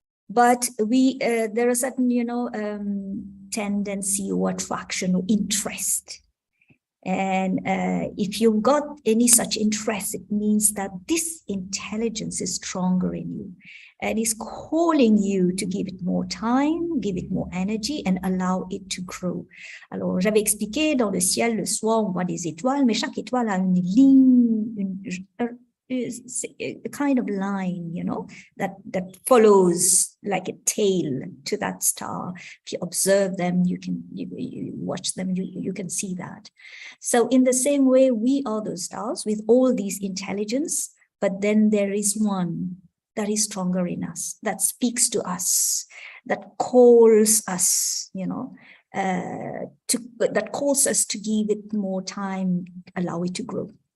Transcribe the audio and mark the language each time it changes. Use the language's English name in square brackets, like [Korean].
[English] But there are certain, tendency or attraction or interest. And if you've got any such interest, it means that this intelligence is stronger in you and is calling you to give it more time, give it more energy, and allow it to grow. [French] Alors, j'avais expliqué, dans le ciel, le soir, on voit des étoiles, mais chaque étoile a une ligne, [English] a kind of line, that follows like a tail to that star. If you observe them, you watch them, you can see that. So in the same way, we are those stars with all these intelligence, but then there is one that is stronger in us, that speaks to us, that calls us, that calls us to give it more time, allow it to grow.